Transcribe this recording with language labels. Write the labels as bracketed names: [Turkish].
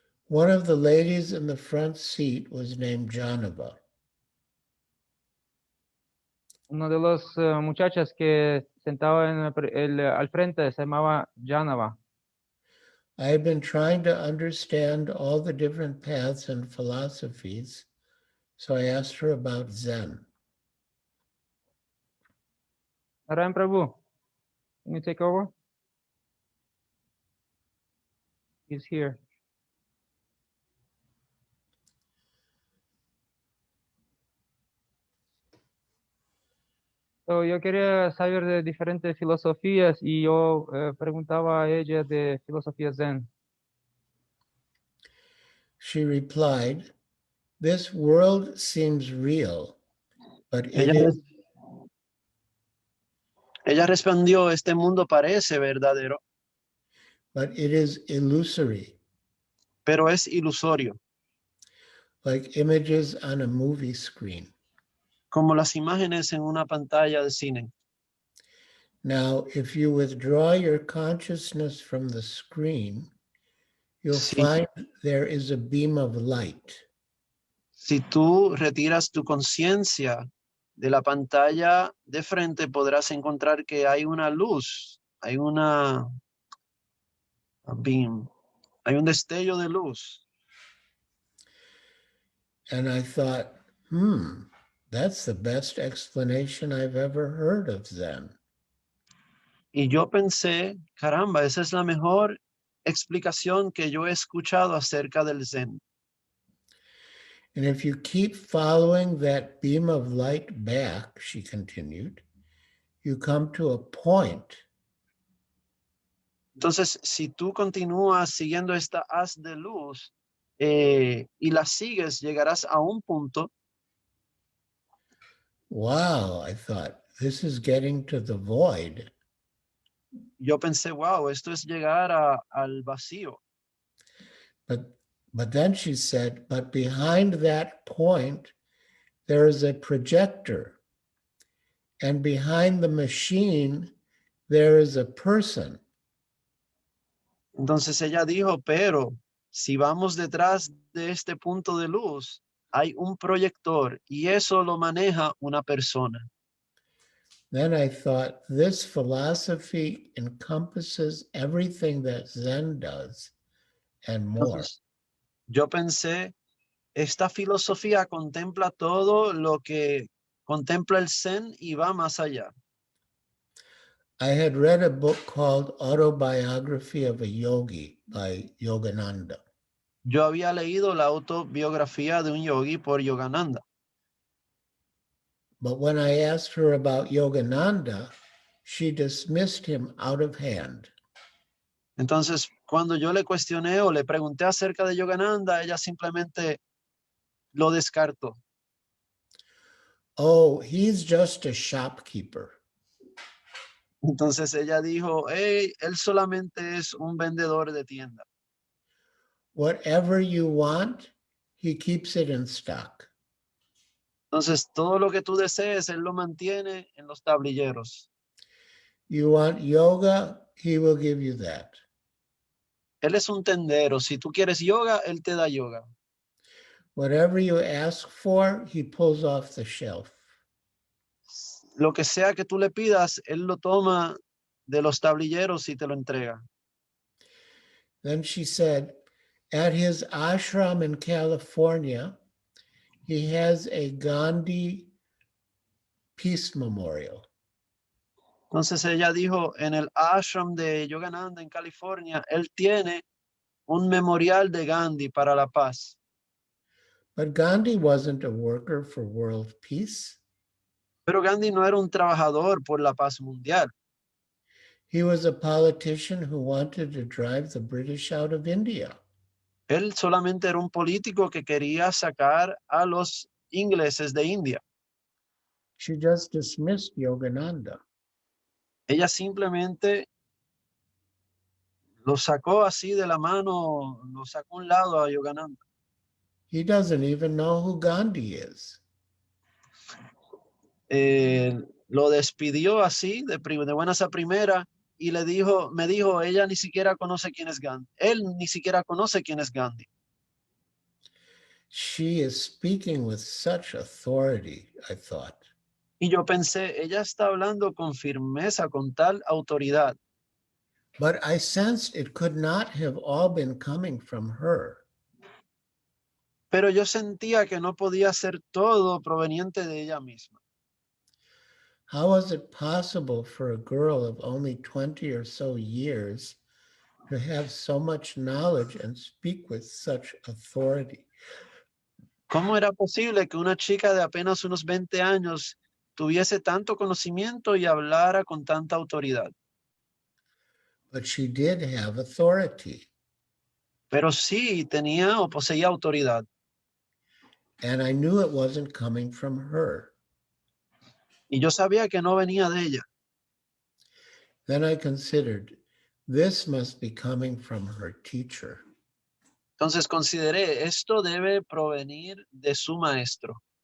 [English] One of the ladies in the front seat was named Janava. [Spanish] Uno de los muchachas que sentaba en al frente se llamaba Janava. [English] I had been trying to understand all the different paths and philosophies, so I asked her about Zen. Narayan Prabhu, can you take over? He's here. [Spanish] So, yo quería saber de diferentes filosofías y yo preguntaba a ella de filosofía Zen. [English] She replied, "This world seems real, but it [Spanish] Ella, [English] is, [Spanish] ella respondió, este mundo parece verdadero, [English] illusory, [Spanish] pero es ilusorio, [English] like images on a movie screen. [Spanish] como las imágenes en una pantalla de cine. [English] Now, if you withdraw your consciousness from the screen, you'll [Spanish] Sí. [English] find there is a beam of light. [Spanish] Si tú retiras tu conciencia de la pantalla de frente, podrás encontrar que hay una luz, hay una beam, hay un destello de luz. [English] And I thought, that's the best explanation I've ever heard of Zen. [Spanish] Y yo pensé, caramba, esa es la mejor explicación que yo he escuchado acerca del Zen. [English] And if you keep following that beam of light back, she continued, you come to a point [Spanish] Entonces, si tú continúas siguiendo esta haz de luz y la sigues, llegarás a un punto. [English] Wow, I thought, this is getting to the void. [Spanish] Yo pensé, wow, esto es llegar al vacío. [English] But then she said, but behind that point, there is a projector. And behind the machine, there is a person. [Spanish] Entonces ella dijo, pero si vamos detrás de este punto de luz, hay un proyector y eso lo maneja una persona. [English] Then I thought, this philosophy encompasses everything that Zen does and more. [Spanish] Entonces, yo pensé, esta filosofía contempla todo lo que contempla el Zen y va más allá. [English] I had read a book called Autobiography of a Yogi by Yogananda. [Spanish] Yo había leído la autobiografía de un yogi por Yogananda. [English] But when I asked her about Yogananda, she dismissed him out of hand. [Spanish] Entonces, cuando yo le cuestioné o le pregunté acerca de Yogananda, ella simplemente lo descartó. [English] Oh, he's just a shopkeeper. [Spanish] Entonces ella dijo, hey, él solamente es un vendedor de tienda. [English] Whatever you want, he keeps it in stock. [Spanish] Entonces todo lo que tú desees, él lo mantiene en los tablilleros. [English] You want yoga, he will give you that. [Spanish] Él es un tendero. Si tú quieres yoga, él te da yoga. [English] Whatever you ask for, he pulls off the shelf. [Spanish] Lo que sea que tú le pidas, él lo toma de los tablilleros y te lo entrega. [English] Then she said, at his ashram in California, he has a Gandhi Peace Memorial. [Spanish] Entonces ella dijo, en el ashram de Yogananda en California, él tiene un memorial de Gandhi para la paz. [English] But Gandhi wasn't a worker for world peace. [Spanish] Pero Gandhi no era un trabajador por la paz mundial. [English] He was a politician who wanted to drive the British out of India. [Spanish] Él solamente era un político que quería sacar a los ingleses de India. [English] She just dismissed Yogananda. [Spanish] ella simplemente lo sacó así de la mano, lo sacó a un lado a Yogananda. [English] He doesn't even know who Gandhi is. [Spanish] Lo despidió así, de buenas a primera, y me dijo, ella ni siquiera conoce quién es Gandhi. Él ni siquiera conoce quién es Gandhi. [English] She is speaking with such authority, I thought. [Spanish] Y yo pensé, ella está hablando con firmeza, con tal autoridad. [English] But I sensed it could not have all been coming from her. [Spanish] Pero yo sentía que no podía ser todo proveniente de ella misma. [English] How was it possible for a girl of only 20 or so years to have so much knowledge and speak with such authority? [Spanish] ¿Cómo era posible que una chica de apenas unos 20 años tuviese tanto conocimiento y hablara con tanta autoridad? [English] But she did have authority. [Spanish] Pero sí tenía o poseía autoridad. [English] And I knew it wasn't coming from her. [Spanish] Y yo sabía que no venía de ella. [English] Then I considered, this must be coming from her teacher. [Spanish] Entonces consideré, esto debe provenir de su maestro.